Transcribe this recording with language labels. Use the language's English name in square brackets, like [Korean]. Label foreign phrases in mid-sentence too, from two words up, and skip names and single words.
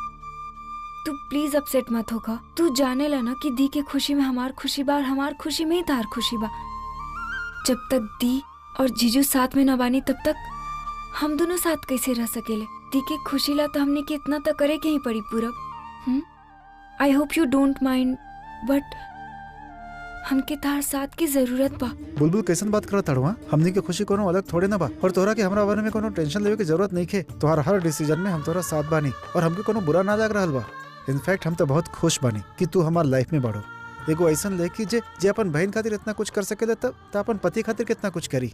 [Bhojpuri] और पूरब तू [English] please upset [Bhojpuri] मत होगा। तू जाने ला ना कि दी के खुशी में हमार खुशी बा और हमार खुशी में ही तार खुशी बा। जब तक दी और जीजू साथ में न बानी तब तक हम दोनों साथ कैसे रह सकेले। दी के खुशी ला तो हमने के इतना तो करे के ही पड़ी पूरब। [English] I hope you don't mind but [Bhojpuri] हमके तार साथ की जरूरत बा। बुलबुल कैसन बात करत ताड़ू? हमनी के खुशी कोनो अलग थोड़े ना बा और तोहरा के हमरा बारे में कोनो टेंशन लेवे की जरूरत नहीं खे। तोहरा हर डिसीजन में हम तोहरा साथ बानी और हमके कोनो बुरा ना लग रहल बा। इनफैक्ट हम तो बहुत खुश बानी कि तू हमार लाइफ में बढ़ो। एगो ऐसन लड़की जे अपन बहन खातिर इतना कुछ कर सकेला तब अपन पति खातिर कितना कुछ करी।